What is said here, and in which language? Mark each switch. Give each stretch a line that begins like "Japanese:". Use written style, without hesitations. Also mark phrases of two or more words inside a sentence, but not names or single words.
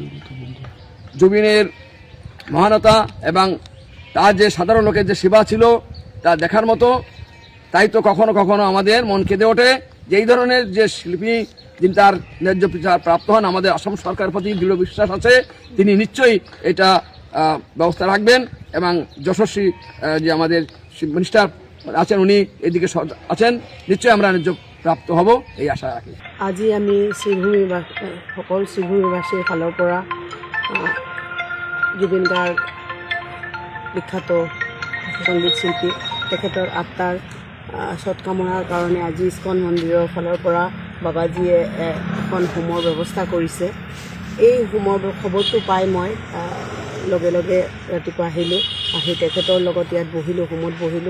Bangla: জুবিনের মহানতা এবং তার যে সাধারণ লোকের যে সেবা ছিল তা দেখার মতো তাই তো কখনো কখনো আমাদের মন কেঁদে ওঠে যে এই ধরনের যে শিল্পী যিনি তার ন্যায্য বিচার প্রাপ্ত হন আমাদের অসম সরকারের প্রতি দৃঢ় বিশ্বাস আছে তিনি নিশ্চয়ই এটা ব্যবস্থা রাখবেন এবং যশস্বী যে আমাদের মিনিস্টার আছেন উনি এদিকে আছেন নিশ্চয়ই আমরা ন্যায্য প্রাপ্ত হব এই আশা রাখি
Assamese: আজি আমি সকল শ্ৰীভূমিবাসীৰ ফালৰ পৰা জুবিন গাৰ্গ বিখ্যাত সংগীত শিল্পী তেখেতৰ আত্মাৰ সৎকামনাৰ কাৰণে আজি ইস্কন মন্দিৰৰ ফালৰ পৰা বাবাজীয়ে এখন হোমৰ ব্যৱস্থা কৰিছে এই হোমৰ খবৰটো পাই মই লগে লগে ৰাতিপুৱা আহি তেখেতৰ লগত ইয়াত বহিলোঁ হোমত বহিলোঁ